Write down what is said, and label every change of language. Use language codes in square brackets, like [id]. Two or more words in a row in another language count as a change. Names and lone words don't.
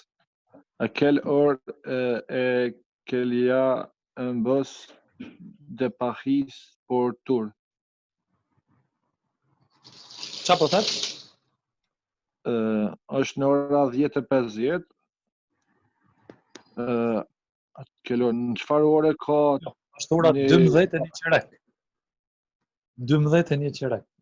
[fr] À quelle heure est qu'il y a un bus de Paris pour Tours? [sq] Qa po thot? Është në ora 10:50. Në çfarë ore ka? Është ora 12:01. 12:01.